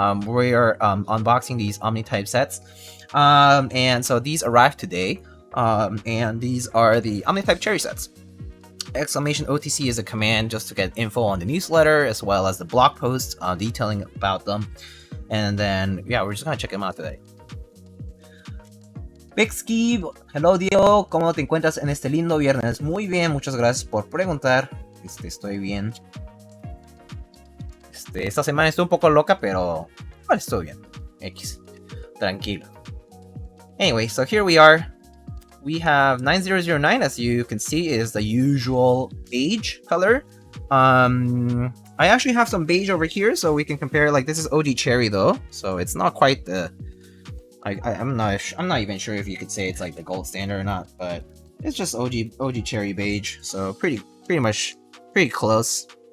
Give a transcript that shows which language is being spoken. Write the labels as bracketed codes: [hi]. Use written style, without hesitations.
[en] We're unboxing these Omnitype sets, and so these arrived today, and these are the Omnitype cherry sets. Exclamation OTC is a command just to get info on the newsletter, as well as the blog post detailing about them. And then yeah, we're just gonna check them out today. [es] Bexki, hello Diego, ¿cómo te encuentras en este lindo viernes? Muy bien, muchas gracias por preguntar. Estoy bien. Esta semana estoy un poco loca, pero bueno, estoy bien. [en] X. Tranquilo. Anyway, so here we are. We have 9009, as you can see, is the usual beige color. I actually have some beige over here, so we can compare. Like, this is OG cherry though, so it's not quite the. I'm not even sure if you could say it's like the gold standard or not, but it's just OG cherry beige, so pretty much pretty close.